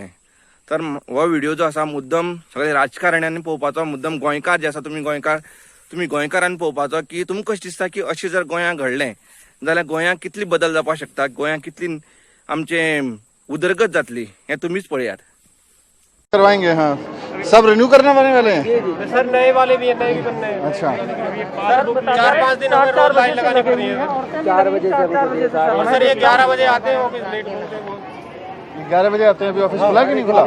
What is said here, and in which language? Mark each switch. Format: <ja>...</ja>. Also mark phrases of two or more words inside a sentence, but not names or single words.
<kok>तर हो व्हिडिओ जो आसा मुद्दम सगळे राजकारण्यांनी पळोवपाचो, मुद्दम गोंयकार जे आसा तुमी गोंयकारांनी पळोवपाचो की तुमकां कशें दिसता की अशें जर गोंयांत घडलें जाल्यार गोंयांत कितली बदल जावपाक शकता, गोंयांत कितली आमचें उदरगत जातली, हें तुमीच पळयात.</kok> <hi>करवाएंगे. हाँ, सब रिन्यू करने वाले हैं सर. नए वाले भी हैं, नए भी बनने हैं. अच्छा. 4-5 दिन हमें रोज लाइन लगानी पड़ रही है. 4 बजे से सर ये 11 बजे आते हैं, ऑफिस लेट होते हैं. 11 बजे आते हैं. अभी ऑफिस खुला कि नहीं खुला?</hi>